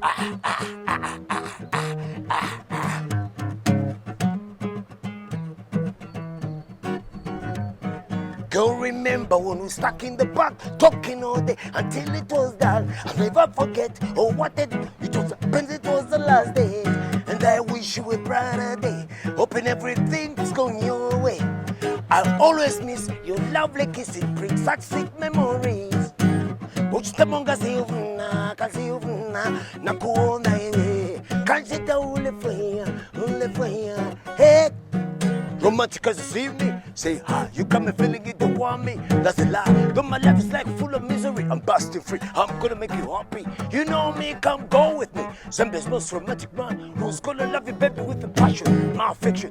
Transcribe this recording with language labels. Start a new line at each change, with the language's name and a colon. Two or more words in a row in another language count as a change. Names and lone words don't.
English: Girl, remember when we stuck in the park, talking all day until it was done. I'll never forget, what it was, it was the last day. And I wish you a brighter day, hoping everything's going your way. I'll always miss your lovely kissing, bring such sweet memories.
Nyanja: Uchitamonga siuvuna, na kuona iwe. Kanjita ule faya,
English: hey. Romantic as this evening, say hi, you got me feeling you don't want me, that's a lie. Though my life is like full of misery, I'm busting free, I'm gonna make you happy. You know me, come go with me. Zambia's most romantic man, who's gonna love you baby with a passion, my affection.